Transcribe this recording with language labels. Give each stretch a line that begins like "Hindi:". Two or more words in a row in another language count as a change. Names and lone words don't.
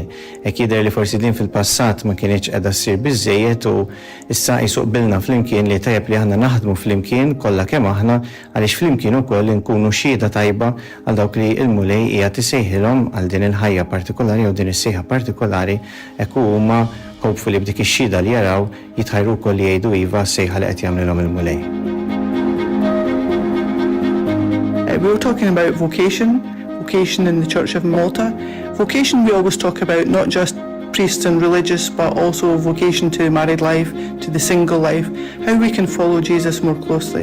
Maltese: Hekk jidher li forsi din fil-passat ma kienx qiegħda ssir biżżejjed u issa jsuqbilna flimkien li tajjeb li aħna naħdmu flimkien kollha kemm aħna għaliex flimkien ukoll nkunu xhieda tajba għal dawk li l-mulej qiegħed isejħilhom għal din il-ħajja partikolari u din is-sejħa partikolari hekk huma hopefully b'dik ix-xhieda li jaraw jitħajru wkoll li jgħidu iva s-sejħa li qed jagħmlilhom il-mulej.
English: We were talking about vocation in the Church of Malta. Vocation we always talk about not just priests and religious, but also vocation to married life, to the single life, how we can follow Jesus more closely.